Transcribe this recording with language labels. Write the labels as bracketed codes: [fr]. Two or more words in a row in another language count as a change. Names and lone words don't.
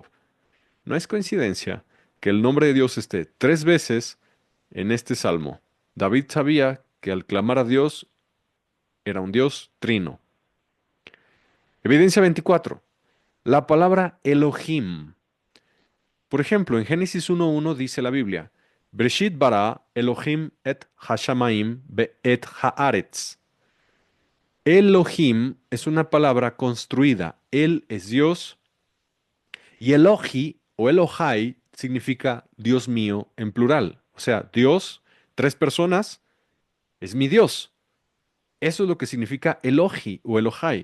[es] No es coincidencia que el nombre de Dios esté tres veces en este salmo. David sabía que al clamar a Dios era un Dios trino. Evidencia 24. La palabra Elohim. Por ejemplo, en Génesis 1:1 dice la Biblia, [he] בראשית ברא אלהים את השמים ואת הארץ. [es] Elohim es una palabra construida. Él es Dios y Elohi o Elohai significa Dios mío en plural. O sea, Dios, tres personas, es mi Dios. Eso es lo que significa Elohi o Elohai.